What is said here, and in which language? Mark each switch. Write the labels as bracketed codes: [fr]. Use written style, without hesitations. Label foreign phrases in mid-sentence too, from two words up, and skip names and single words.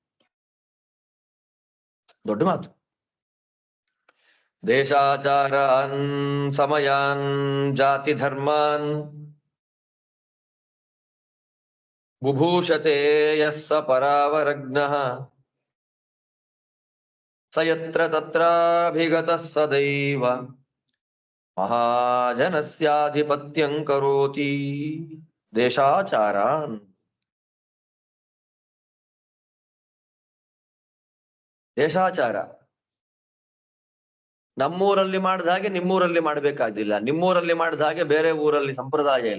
[kn] ದೊಡ್ಡ ಮಾತು. [sa] ದೇಶಾಚಾರಾನ್ ಸಮಯಾನ್ ಜಾತಿ ಧರ್ಮಾನ್ ಬುಭೂಷತೆ ಯಸ್ಸ ಪರಾವರಗ್ನಃ ಸ ಯತ್ರ ತತ್ರಾಭಿಗತಃ ಸದೈವ ಮಹಾಜನಸ್ಯಾಧಿಪತ್ಯಂ ಕರೋತಿ. ದೇಶಾಚಾರಾನ್. [kn] ದೇಶಾಚಾರ ನಮ್ಮೂರಲ್ಲಿ ಮಾಡಿದ ಹಾಗೆ ನಿಮ್ಮೂರಲ್ಲಿ ಮಾಡ್ಬೇಕಾದಿಲ್ಲ, ನಿಮ್ಮೂರಲ್ಲಿ ಮಾಡಿದ ಹಾಗೆ ಬೇರೆ ಊರಲ್ಲಿ ಸಂಪ್ರದಾಯ ಇಲ್ಲ.